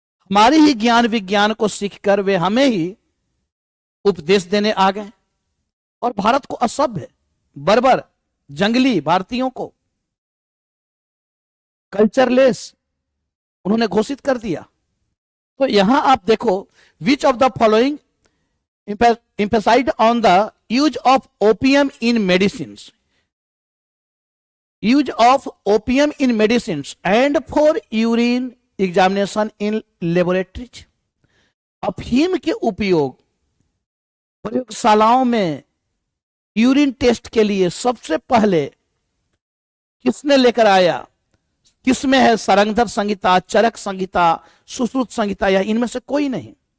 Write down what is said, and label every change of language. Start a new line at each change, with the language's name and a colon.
Hindi: हमारी ही ज्ञान विज्ञान को सीखकर वे हमें ही उपदेश देने आ गए, और भारत को असभ्य, बर्बर, जंगली भारतीयों को कल्चरलेस उन्होंने घोषित कर दिया। तो यहां आप देखो,
English: Which of the following emphasized on the use of opium in medicines, use of opium in medicines and for urine examination in laboratories।
Hindi: अफीम के उपयोग प्रयोगशालाओं में यूरिन टेस्ट के लिए सबसे पहले किसने लेकर आया? किसमें है? सारंगधर संहिता, चरक संहिता, सुश्रुत संहिता, या इनमें से कोई नहीं?